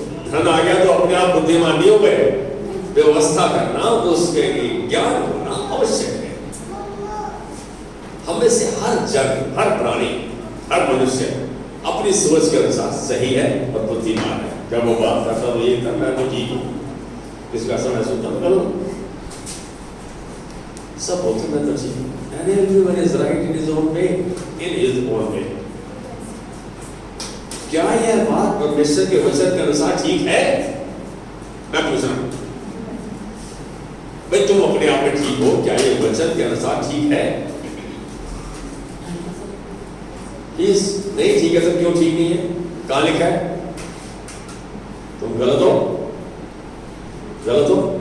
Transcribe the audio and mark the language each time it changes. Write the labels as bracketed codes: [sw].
[hi] धन आ गया तो अपने आप बुद्धिमान नहीं हो गए। व्यवस्था करना, उसके लिए ज्ञान होना आवश्यक है। हमें से हर जन, हर प्राणी, हर मनुष्य अपनी सोच के अनुसार सही है और बुद्धिमान है। जब वो बात करता तो ये करना है तो ठीक हूँ, इसका समय सुनता तो करो। सब बोलते मैं तो ठीक हूँ। [en] Everyone is right in his own way, in his own way. [hi] क्या यह बात परमेश्वर के वचन के अनुसार ठीक है? मैं पूछ रहा हूं भाई, तुम अपने आप में ठीक हो? क्या ये वचन के अनुसार ठीक है? नहीं ठीक है तो क्यों ठीक नहीं है? कहां लिखा है? तुम गलत हो, गलत हो।